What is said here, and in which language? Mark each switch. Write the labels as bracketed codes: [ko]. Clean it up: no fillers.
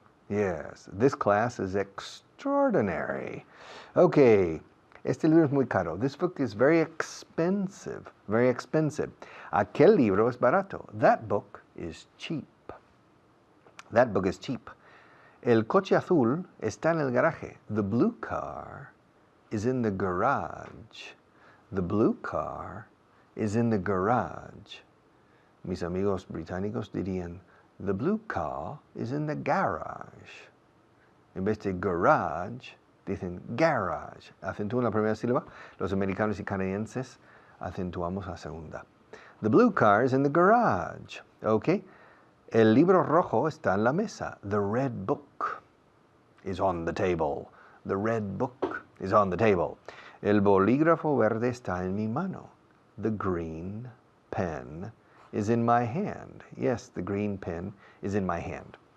[en] Yes, this class is extraordinary. [es] Okay, este libro es muy caro. [en] This book is very expensive, very expensive. [es] Aquel libro es barato. [en] That book is cheap. That book is cheap. [es] El coche azul está en el garaje. [en] The blue car is in the garage. The blue car is in the garage. [es] Mis amigos británicos dirían, [en] the blue car is in the garage. [es] En vez de garage, dicen garage. Acentúan la primera sílaba. Los americanos y canadienses acentuamos la segunda. [en] The blue car is in the garage. Okay. [es] El libro rojo está en la mesa. [en] The red book is on the table. The red book is on the table. [es] El bolígrafo verde está en mi mano. [en] The green pen is in my hand. Yes, the green pen is in my hand.